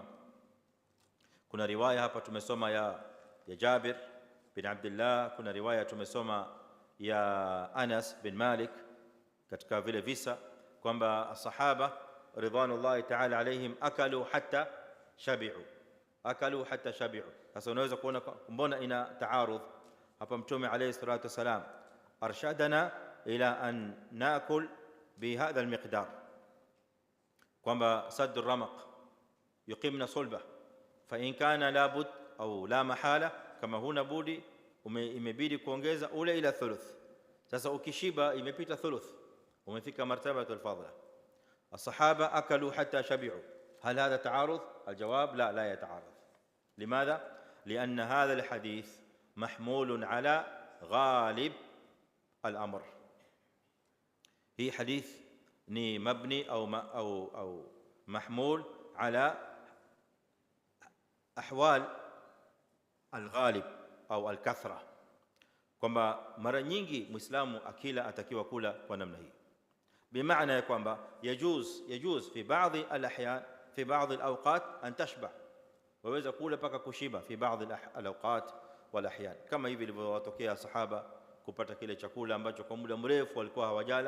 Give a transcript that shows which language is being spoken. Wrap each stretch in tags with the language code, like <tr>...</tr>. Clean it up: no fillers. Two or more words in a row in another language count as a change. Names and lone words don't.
<sw>Kuna riwaya hapa tumesoma ya Jabir bin Abdullah, kuna riwaya tumesoma ya Anas bin Malik katika vile visa kwamba sahaba</sw> <ar>رضوان الله تعالى عليهم أكلوا حتى شبعوا.</ar> <sw>Sasa unaweza kuona mbona ina taarudh hapa.</sw> <ar>Mtume عليه الصلاة والسلام أرشدنا إلى أن نأكل بهذا المقدار, kwamba سد الرمق يقمن صلبه فإن كان لا بد أو لا محالة,</ar> <sw>kama huna budi imebidi kuongeza ule</sw> <ar>إلى الثلث.</ar> <sw>Sasa ukishiba imepita thuluth umefika</sw> <ar>مرتبة الفضلة. الصحابه اكلوا حتى شبعوا. هل هذا تعارض؟ الجواب لا يتعارض. لماذا؟ لان هذا الحديث محمول على غالب الامر. هي حديث ني مبني او محمول على احوال الغالب أو الكثرة,</ar> <sw>kwamba mara nyingi muislamu akila atakiwa kula kwa namna hii, bimaana ya kwamba</sw> <ar>يجوز في بعض الأحيان في بعض الأوقات أن تشبع,</ar> <sw>waweza kula paka kushiba</sw> <ar>في بعض الأوقات والأحيان,</ar> <sw>kama hivi ilivyowatokea sahaba kupata kile chakula ambacho kwa muda mrefu walikuwa hawajala.</sw>